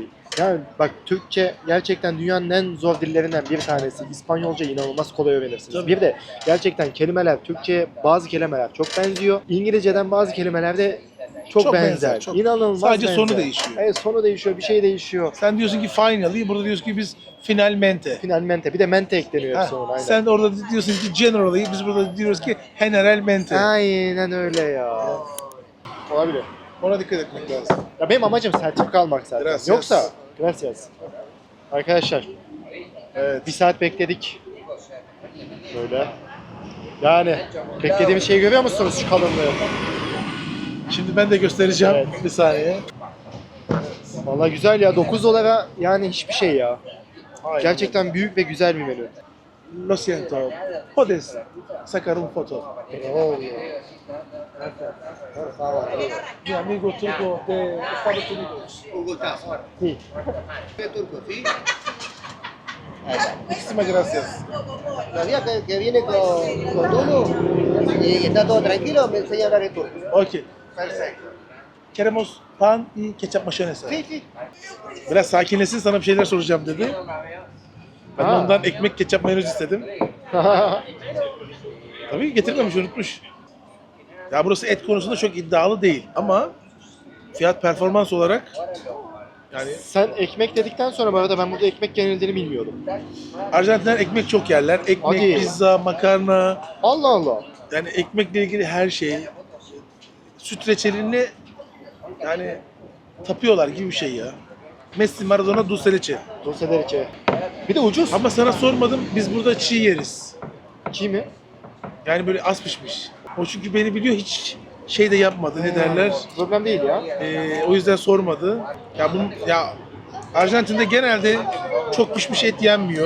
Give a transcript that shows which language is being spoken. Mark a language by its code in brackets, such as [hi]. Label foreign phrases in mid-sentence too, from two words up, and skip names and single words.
[tr] Yani bak Türkçe gerçekten dünyanın en zor dillerinden bir tanesi. İspanyolca inanılmaz kolay öğrenirsiniz. Tabii. Bir de gerçekten kelimeler, Türkçe'ye bazı kelimeler çok benziyor. İngilizceden bazı kelimeler de çok, Çok benzer. benzer, çok. İnanılmaz Sadece benzer. sonu değişiyor. Evet sonu değişiyor, bir şey değişiyor. Sen diyorsun ki finally, burada diyorsun ki biz finalmente. Finalmente. Bir de mente ekleniyor Ha, hepsi ona. Aynen. sen orada diyorsun ki generally, biz burada diyoruz ki generalmente. Aynen öyle ya. Olabilir. Ona dikkat etmek lazım. Ya benim amacım sertifika almak zaten. Gracias. Yoksa gracias. Arkadaşlar Evet. bir saat bekledik. Böyle. Yani beklediğimiz şeyi görüyor musunuz şu kalınlığı? Şimdi ben de göstereceğim Evet. bir saniye. Vallahi güzel ya. 9 dolara yani hiçbir şey ya. Aynen. Gerçekten büyük ve güzel bir menü. [es] Lo siento. Puedes sacar un foto. Mi amigo turco de Estados Unidos. Sí. turco, ¿sí? Muchísimas gracias. Los días que viene con uno y está todo tranquilo, me enseña a hablar en turco. Okay. Perfecto. Queremos pan y ketchup mayonesa. Sí, sí. [tr] Biraz sakinleşsin sana bir şeyler soracağım dedi. Ben de Ha. ondan ekmek, ketçap, mayonez istedim. Tabii getirmemiş, unutmuş. Ya burası et konusunda çok iddialı değil ama fiyat performans olarak yani Sen ekmek dedikten sonra bu arada ben burada ekmek yenildiğini bilmiyordum. Arjantinler ekmek çok yerler. Ekmek, Hadi. pizza, makarna, Allah Allah. yani ekmekle ilgili her şey. Süt reçelini yani tapıyorlar gibi bir şey ya. Messi, Maradona, [es] dulce leche. Dulce de leche. [tr] Bir de ucuz. Ama sana sormadım, biz burada çiğ yeriz. Çiğ mi? Yani böyle az pişmiş. O çünkü beni biliyor, hiç şey de yapmadı, ne derler. Problem değil ya. O yüzden sormadı. Ya Arjantin'de genelde çok pişmiş et yenmiyor.